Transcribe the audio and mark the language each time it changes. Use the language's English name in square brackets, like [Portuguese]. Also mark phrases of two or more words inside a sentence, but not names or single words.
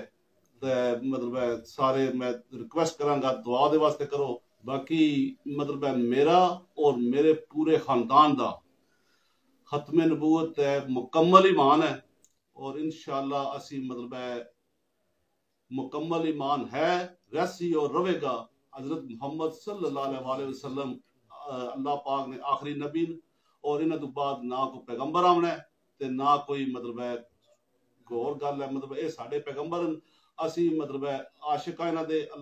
[Punjabi] تے مطلب ہے سارے میں ریکویسٹ کراں گا دعا دے واسطے کرو. باقی مطلب ہے میرا اور میرے پورے خاندان دا ختم نبوت ہے مکمل ایمان ہے اور انشاءاللہ اسی مطلب ہے مکمل ایمان ہے رسی اور رویگا. حضرت محمد [Arabic] صلى الله عليه وسلم [Punjabi] اللہ پاک نے آخری نبی اور انہاں تو بعد نہ کوئی پیغمبر آنا ہے تے نہ کوئی مطلب ہے کوئی ہور گل ہے. مطلب یہ ساڈے پیغمبر اسی مطلب ہے عاشق انہاں دے.